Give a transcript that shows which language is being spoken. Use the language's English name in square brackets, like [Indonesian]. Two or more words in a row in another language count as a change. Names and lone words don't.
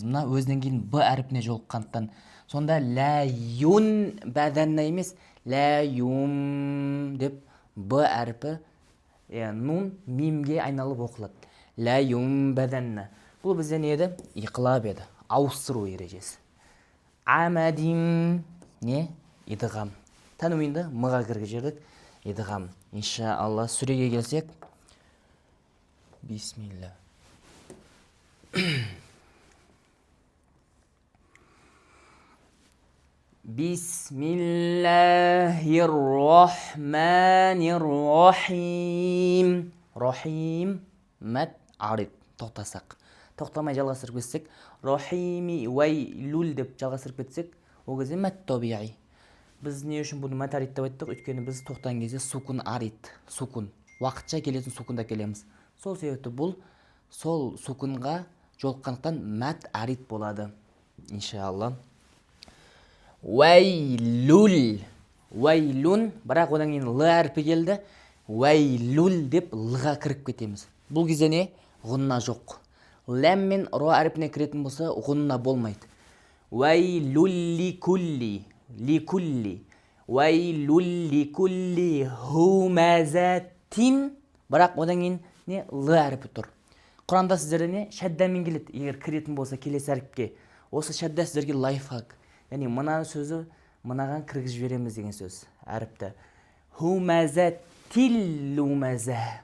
[Kazakh] Мына өзінен кейін б әрпіне жолыққандықтан. Сонда [Arabic] لينبذن [Kazakh] емес, ләюм деп б әрпі нун мимге айналып оқылады. [Arabic] لينبذن. [Kazakh] Бұл бізде не еді? Иқлаб еді. Ауыстыру ережесі. Амадим не? Идғам. Тәнуинді мыға кіргізіп жібердік. Идғам. Иншалла сүреге келсек. Бисмилла. [Arabic] بسم الله الرحمن الرحيم. [Kazakh] Рахим [Arabic] مد عارض. [Kazakh] Тоқтасақ. Тоқтамай жалғастырып кетсек, [Arabic] الرحيم ويل [Kazakh] деп жалғастырып кетсек, ол кезде [Arabic] مد طبيعي. [Kazakh] Біз не үшін бұны [Arabic] مد عارض [Kazakh] деп айттық? Өйткені біз тоқтаған кезде [Arabic] سكون عارض, [Kazakh] сукун. Уақытша келетін сукунда келеміз. Сол себепті бұл сол сукунға жолыққандықтан [Arabic] مد عارض [Kazakh] болады. Иншалла. Уәйлул. Уәйлун, бірақ одан кейін л әрпі келді. Уәйлул деп лға кіріп кетеміз. Бұл кезде не? Ғұнна жоқ. Ләм мен ро әрпіне кіретін болса, ғұнна болмайды. [Arabic] ويل لكل. [Kazakh] Ликулли. [Arabic] ويل لكل همزة. [Kazakh] Бірақ одан кейін не? Л әрпі тұр. Құранда сіздерде не? Шәддамен келеді. Егер кіретін болса келесі әріпке. Осы шәдда сіздерге лайфхак. Яғни мына сөзі мынаған кіргізіп жібереміз деген сөз. Әріпті. [Arabic] همزة لمزة.